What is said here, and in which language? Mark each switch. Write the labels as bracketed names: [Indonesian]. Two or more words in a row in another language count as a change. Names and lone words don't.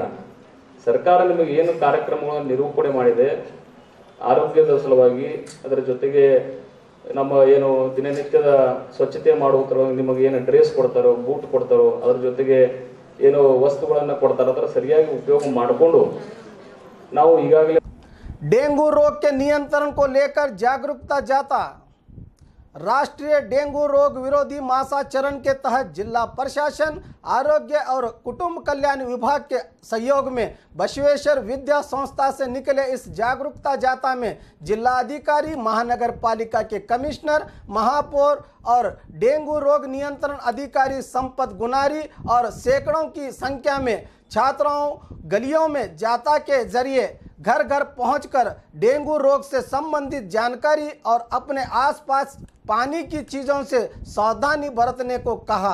[Kannada] ಸರ್ಕಾರ ನಿಮಗೆ ಏನು ಕಾರ್ಯಕ್ರಮಗಳನ್ನು ನಿರೂಪಣೆ ಮಾಡಿದೆ ಆರೋಗ್ಯದ ಸಲುವಾಗಿ, ಅದರ ಜೊತೆಗೆ ನಮ್ಮ ಏನು ದಿನನಿತ್ಯದ ಸ್ವಚ್ಛತೆ ಮಾಡುವ ನಿಮಗೆ ಏನು ಡ್ರೆಸ್ ಕೊಡ್ತಾರೋ, ಬೂಟ್ ಕೊಡ್ತಾರೋ, ಅದರ ಜೊತೆಗೆ ಏನು ವಸ್ತುಗಳನ್ನು ಕೊಡ್ತಾರೋ ಅದರ ಸರಿಯಾಗಿ ಉಪಯೋಗ ಮಾಡಿಕೊಂಡು ನಾವು ಈಗಾಗಲೇ [Hindi] डेंगू रोग के नियंत्रण को लेकर जागरूकता जाता। राष्ट्रीय डेंगू रोग विरोधी मासाचरण के तहत जिला प्रशासन, आरोग्य और कुटुंब कल्याण विभाग के सहयोग में बसवेश्वर विद्या संस्था से निकले इस जागरूकता जाता में जिला अधिकारी, महानगर पालिका के कमिश्नर, महापौर और डेंगू रोग नियंत्रण अधिकारी संपत गुनारी और सैकड़ों की संख्या में छात्राओं गलियों में जाता के जरिए घर घर पहुंचकर डेंगू रोग से संबंधित जानकारी और अपने आसपास पानी की चीज़ों से सावधानी बरतने को कहा।